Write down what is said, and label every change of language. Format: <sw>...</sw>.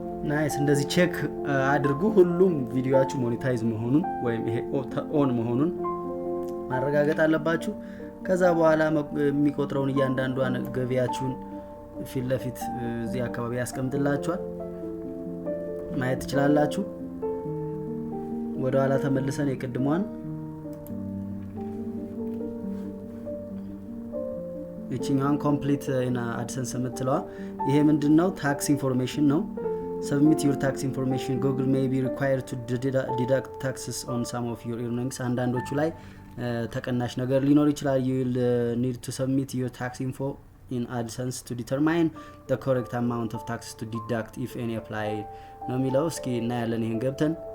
<am>ናይስ። እንደዚህ ቼክ አድርጉ። ሁሉም ቪዲዮአችሁ ሞኔታይዝ መሆኑን ወይም ይሄ ኦን መሆኑን ማረጋገጥ አለባችሁ። ከዛ በኋላ የሚቆጥረውን እያንዳንዷን ገቢያችሁን ፊት ለፊት እዚህ አካባቢ ያስቀምጥላችኋል፣ ማየት ትችላላችሁ። ወደ ኋላ ተመልሰን የቅድሟን እቺኛን ኮምፕሊት እና AdSense የምትለዋ ይሄ ምንድነው? ታክስ ኢንፎርሜሽን ነው።</am> <en>Submit your tax information. Google may be required to deduct taxes on some of your earnings.</en> <am>አንዳንዶቹ ላይ ተቀናሽ ነገር ሊኖር ይችላል።</am> <en>You will need to submit your tax info in AdSense to determine the correct amount of taxes to deduct if any apply</en> <am>ነው የሚለው። እስኪ እናያለን ይሄን ገብተን።</am>